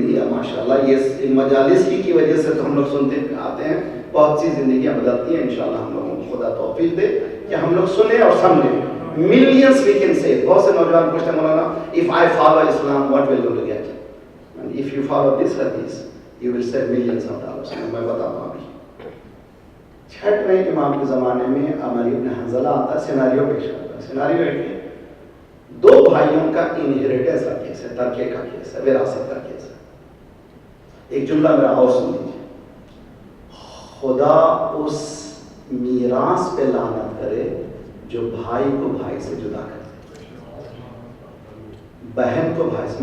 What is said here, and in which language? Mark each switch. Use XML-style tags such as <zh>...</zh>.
<ur>ماشاء اللہ یہ مجالس کی وجہ سے تو ہم لوگ سنتے آتے ہیں, بہت سی زندگیاں بدلتی ہیں. انشاءاللہ ہم لوگوں کو خدا توفیق دے کہ ہم لوگ سنیں اور سمجھیں.</ur> <en>Millions we can save.</en> <ur>بہت سے نوجوان پوچھتے ہیں مولانا</ur> <en>if I follow Islam what will you get, and if you follow this hadith you will save millions of dollars.</en> <ur>میں بتاتا ہوں ابھی. چھٹویں امام کے زمانے میں عمار بن حنظلہ آتا ہے, سیناریو پیش کرتا ہے. سیناریو ایک ہے, 2 بھائیوں کا انہیریٹنس کا کیس ہے, ترکے کا کیس ہے, وراثت کا کیس ہے. ایک جملہ میرا اور سن لیجیے. خدا اس میراث پہ لعنت کرے جو بھائی کو بھائی سے جدا کر دے, بہن کو بھائی سے.</ur>